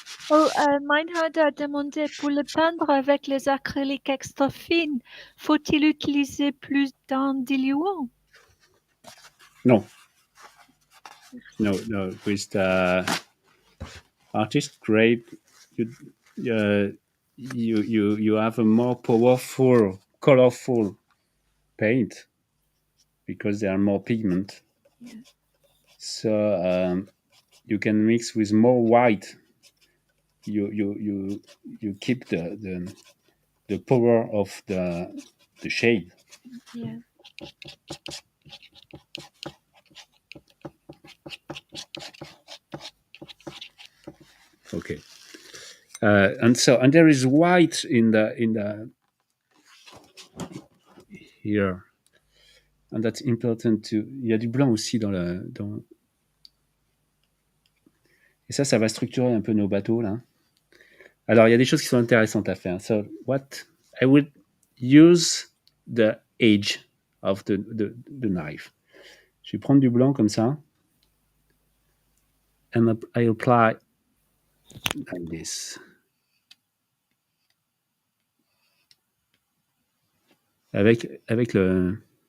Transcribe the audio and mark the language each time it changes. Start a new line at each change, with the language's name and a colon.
French: Meinhard a demandé pour le peindre avec les acryliques extra fines, faut-il utiliser plus d'un diluant?
English: No. With the artist grade, you have a more powerful, colorful paint because they are more pigment. Yeah. So you can mix with more white. You keep the power of the shade. Yeah. Okay. And there is white in the here, and that's important too.
French: Il y a du blanc aussi dans. Et ça va structurer un peu nos bateaux là. Alors il y a des choses qui sont intéressantes à faire.
English: So what I would use the edge of the knife.
French: Je vais prendre du blanc comme ça,
English: and I apply like this.
French: Avec le...